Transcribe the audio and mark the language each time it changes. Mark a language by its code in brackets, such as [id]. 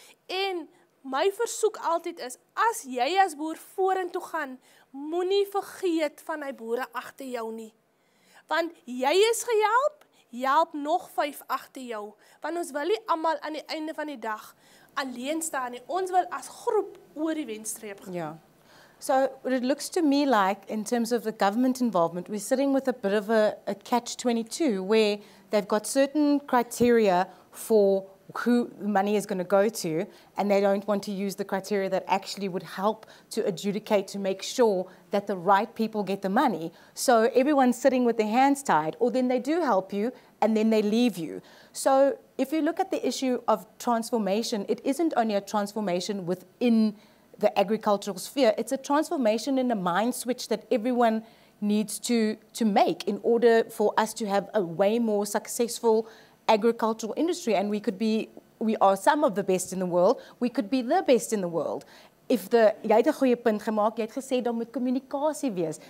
[af] En my versoek altyd is, as jy as boer vorentoe gaan, moenie vergeet van die boere agter jou nie. Want jy is gehelp, help nog 5 agter jou, want ons wil nie almal aan die einde van die dag alleen staan nie. Ons wil as groep oor die wenstreep gaan. [en] Yeah. So it looks to me like, in terms of the government involvement, we're sitting with a bit of a catch-22, where they've got certain criteria for who the money is going to go to, and they don't want to use the criteria that actually would help to adjudicate, to make sure that the right people get the money. So everyone's sitting with their hands tied, or then they do help you, and then they leave you. So if you look at the issue of transformation, it isn't only a transformation within the agricultural sphere, it's a transformation in the mind switch that everyone needs to make in order for us to have a way more successful agricultural industry. And we are some of the best in the world, we could be the best in the world. [af] Jy het 'n goeie punt gemaak, jy het gesê daar moet kommunikasie wees.